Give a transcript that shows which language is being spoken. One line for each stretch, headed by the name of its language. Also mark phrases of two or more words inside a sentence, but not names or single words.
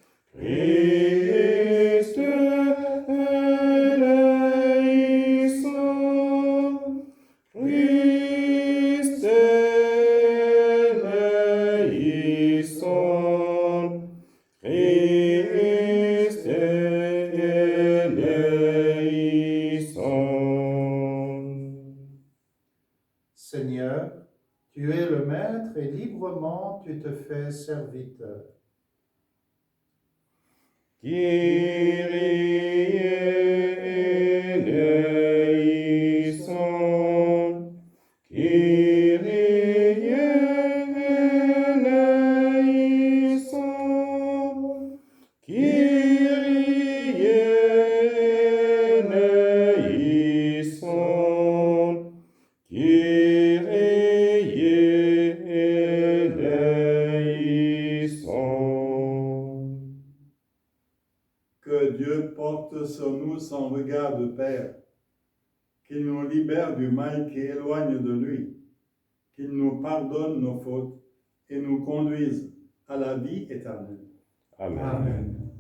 Greek: Χριστὲ ἐλέησον, Χριστὲ ἐλέησον, Χριστὲ ἐλέησον.
French: Seigneur, tu es le Maître et librement tu te fais serviteur.
Greek: Κύριε ἐλέησον, Κύριε ἐλέησον, Κύριε ἐλέησον, Κύριε ἐλέησον.
French: Que Dieu porte sur nous son regard de Père, qu'il nous libère du mal qui éloigne de lui, qu'il nous pardonne nos fautes et nous conduise à la vie éternelle. Amen. Amen.